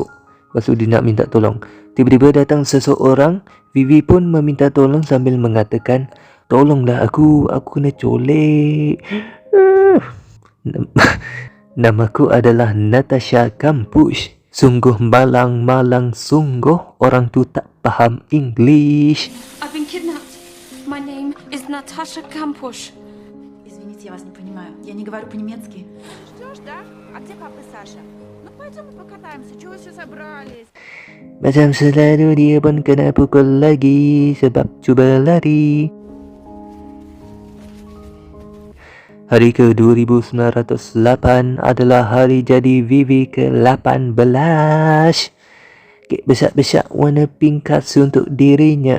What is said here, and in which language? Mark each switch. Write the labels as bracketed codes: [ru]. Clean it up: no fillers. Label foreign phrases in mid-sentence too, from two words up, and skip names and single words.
[ms] Lepas tu dia nak minta tolong. Tiba-tiba datang seseorang. Vivi pun meminta tolong sambil mengatakan, tolonglah aku kena colek. Namaku adalah Natasha Kampusch. Sungguh malang sungguh, orang tu tak faham English. [en] I've been kidnapped. My name is Natasha Kampusch. [ru] Извините, я вас не понимаю. Я не говорю по-немецки. Ждешь, да? А где папа и Саша? Ну пойдем мы покатаемся. Чего вы все собрались? [ms] Macam selalu dia pun kena pukul lagi sebab cuba lari. Hari ke 2908 adalah hari jadi Vivi ke-18. Kek besar-besar warna pink khas untuk dirinya.